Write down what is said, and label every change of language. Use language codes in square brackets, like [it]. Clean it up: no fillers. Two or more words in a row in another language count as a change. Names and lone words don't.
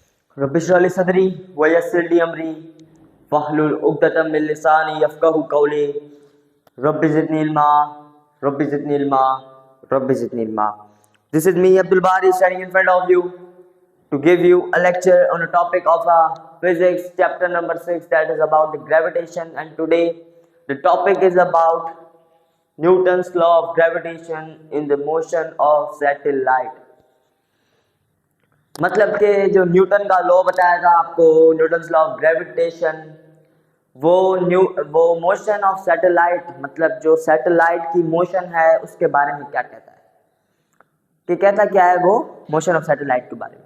[ar] رب اشرح لي صدري ويسر لي أمري واحلل عقدة من لساني يفقهوا قولي رب زدني علما رب زدني علما رب زدني علما. [en] This is me Abdul Bari standing in front of you to give you a lecture on a topic of physics chapter number 6, that is about the gravitation, and today the topic is about Newton's law of gravitation in the motion of satellite. [hi] मतलब कि जो न्यूटन का लॉ बताया था आपको, [en] Newton's law of gravitation, [hi] वो [en] motion of satellite, [hi] मतलब जो सैटेलाइट की मोशन है उसके बारे में क्या कहता है, कि कहता क्या है वो [en] motion of satellite [hi] के बारे में.